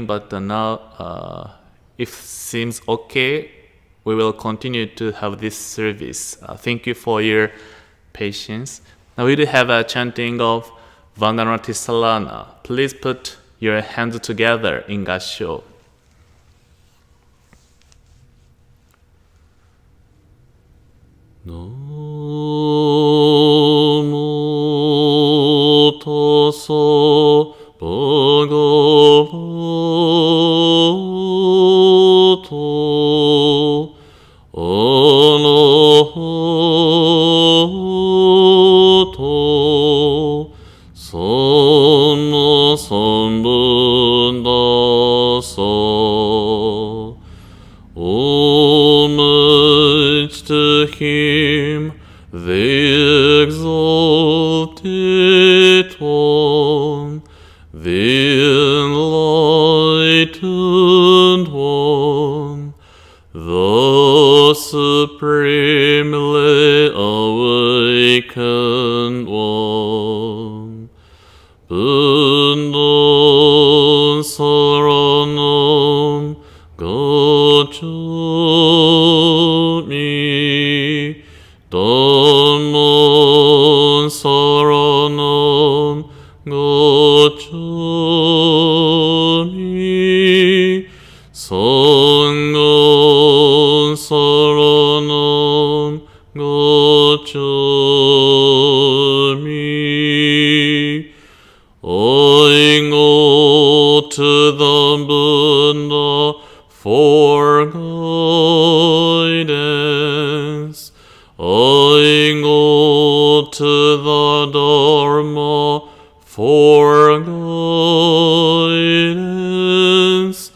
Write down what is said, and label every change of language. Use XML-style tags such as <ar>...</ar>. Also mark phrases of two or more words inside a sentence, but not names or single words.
<en>But now, if seems okay, we will continue to have this service. Thank you for your patience. Now we do have a chanting of</en> <pi>Vandana Tisalana.</pi> <en>Please put your hands together in Gassho.</en> <pi>Namo tasso bhagavato arahato samma sambuddhassa.</pi> <en>Homage to him, the exalted one, the enlightened one, the supremely awakened one.</en> <pi>Buddha saranam gacchami, Dhamma saranam gacchami, Sangha saranam gacchami.</pi> <en>I go to the Buddha for guidance. I go to the Dharma for guidance.</en>